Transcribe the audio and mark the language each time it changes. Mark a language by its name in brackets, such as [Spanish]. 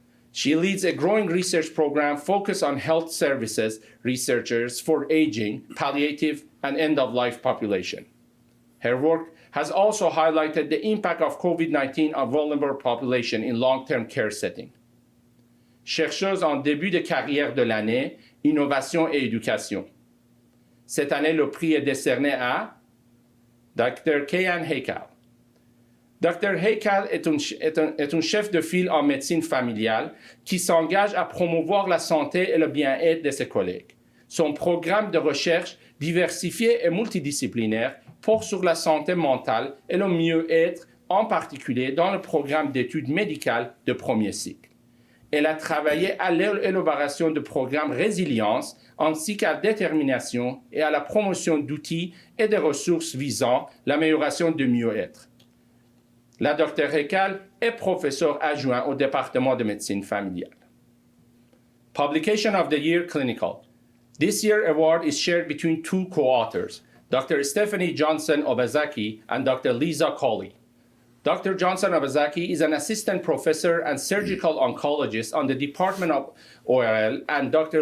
[English] She leads a growing research program focused on health services researchers for aging, palliative, and end-of-life population. Her work has also highlighted the impact of COVID-19 on vulnerable population in long-term care setting. [French] Chercheuse en début de carrière de l'année, Innovation et Éducation. Cette année, le prix est décerné à Dr. Kean Heikal. Dr. Heikal est un chef de file en médecine familiale qui s'engage à promouvoir la santé et le bien-être de ses collègues. Son programme de recherche diversifié et multidisciplinaire porte sur la santé mentale et le mieux-être, en particulier dans le programme d'études médicales de premier cycle. Elle a travaillé à l'élaboration de programmes résilience ainsi qu'à la détermination et à la promotion d'outils et de ressources visant l'amélioration du mieux-être. La Dr. Heikal est professeur adjoint au département de médecine familiale. [English] Publication of the Year, Clinical. This year award is shared between two co-authors, Dr. Stephanie Johnson-Obazaki and Dr. Lisa Colley. Dr. Johnson-Obazaki is an assistant professor and surgical oncologist on the Department of ORL, and Dr.